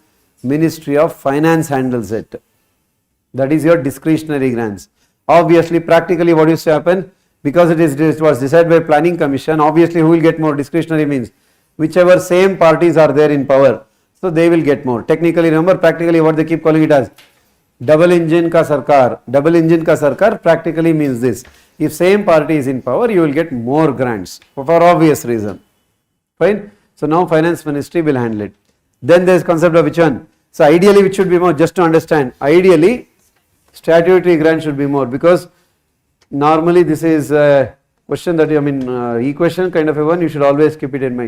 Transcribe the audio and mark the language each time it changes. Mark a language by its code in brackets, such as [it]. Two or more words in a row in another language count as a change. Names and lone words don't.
[en] Ministry of Finance handles it. That is your discretionary grants. Obviously, practically what used to happen, because it was decided by Planning Commission, obviously who will get more? Discretionary means whichever same parties are there in power, so they will get more. Technically, remember, practically what they keep calling it as? Double engine [hi] का सरकार. [en] Double engine [hi] का सरकार [en] practically means this. If same party is in power, you will get more grants for obvious reason. Fine. So now Finance Ministry will handle it. Then there is concept of which one? So ideally which should be more? Just to understand, ideally statutory grant should be more, because normally this is a question that equation kind of a one, you should always keep it in mind.